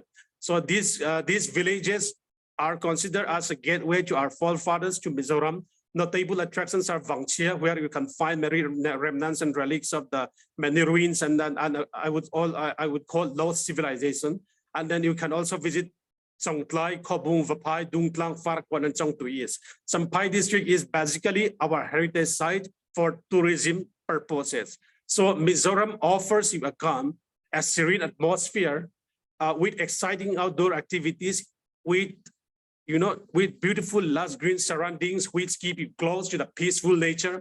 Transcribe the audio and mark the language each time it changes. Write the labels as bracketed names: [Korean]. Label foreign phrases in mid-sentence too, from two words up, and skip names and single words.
[English] So these villages are considered as a gateway to our forefathers to Mizoram. Notable attractions are Vangchia, where you can find many remnants and relics of the many ruins, and I would call lost civilization. And then you can also visit Songtlai, Kobung, Vapai, Dungtlang, Farakwan, and Chongtuis. Champhai district is basically our heritage site for tourism purposes. So Mizoram offers you a calm, a serene atmosphere with exciting outdoor activities, with beautiful lush green surroundings, which keep you close to the peaceful nature.